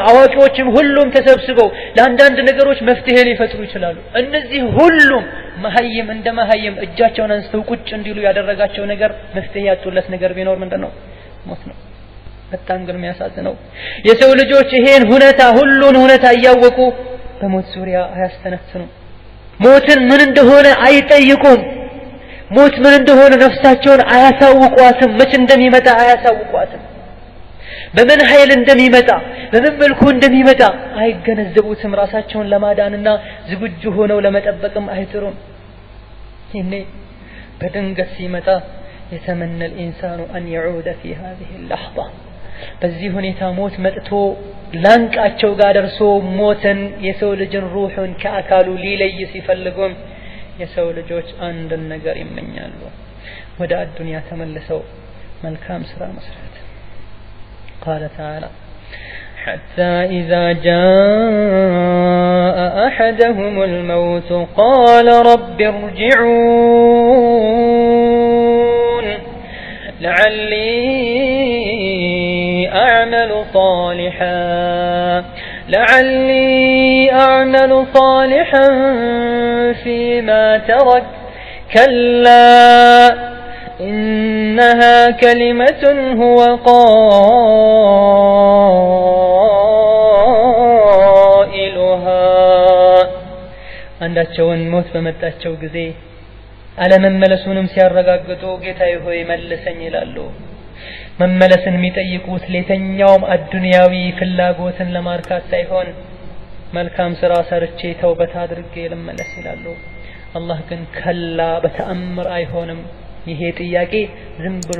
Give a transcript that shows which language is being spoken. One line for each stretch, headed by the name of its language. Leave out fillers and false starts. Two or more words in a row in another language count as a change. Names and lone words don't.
Amharic: አዋቂዎችም ሁሉም ተሰብስበው ለአንዳንድ ነገሮች መፍትሄ ሊፈጥሩ ይችላሉ እነዚህ ሁሉም መሐይም እንደ መሐይም እጃቸውን አንስተው ቁጭ እንዲሉ ያደረጋቸው ነገር መፍትሄ ያጡለት ነገር ቢኖር ምንድነው ሞት ነው በጣም ግን የሚያሳዝነው የሰው ልጆች ይሄን ሁኔታ ሁሉን ሁኔታ እያወቁ በሞት ዙሪያ አያስተነትኑም ሞትን ምን እንደሆነ አይጠይቁም ሞት ምን እንደሆነ ነፍሳቸውን አያሳውቋትም መች እንደሚመጣ አያሳውቋትም በምን ኃይል እንደሚመጣ በምን መልኩ እንደሚመጣ አይገነዘቡትም ራሳቸውን ለማዳንና ዝግጁ ሆነው ለመጠበቅም አይጥሩም ይሄኔ በድንገት ሲመጣ
Arabic: يتمنى الإنسان أن يعود في هذه اللحظة
Amharic: በዚህ ሁኔታ ሞት መጥቶ ላንቃቸው ጋር ደርሶ ሞትን የሰው ልጅን ሩሑን ከአካሉ ሊለይ ሲፈልጉም የሰው ልጆች አንድ ነገር ይመኛሉ ወደ አዱንያ ተመልሰው መልካም ስራ መስራት
Arabic: قال تعالى حتى إذا جاء أحدهم الموت قال رب ارجعون لعلي أعمل صالحا فيما ترك كلا إنها كلمة هو قائلها
Amharic: አንዳቸውን ሞት በመጣቸው ጊዜ አለመመለሱንም ሲያረጋግጡ ጌታዬ ሆይ መልሰኝ ይላሉ። መመለስን የሚጠይቁት ለየትኛውም አዱንያዊ ፍላጎትን ለማርካት ሳይሆን መልካም ስራ ሰርቼ ተውበት አድርጌ ልመለስ ይላሉ። አላህ ግን ከላ በተአምር አይሆንም፣ ይሄ ጥያቄ ዝም ብሎ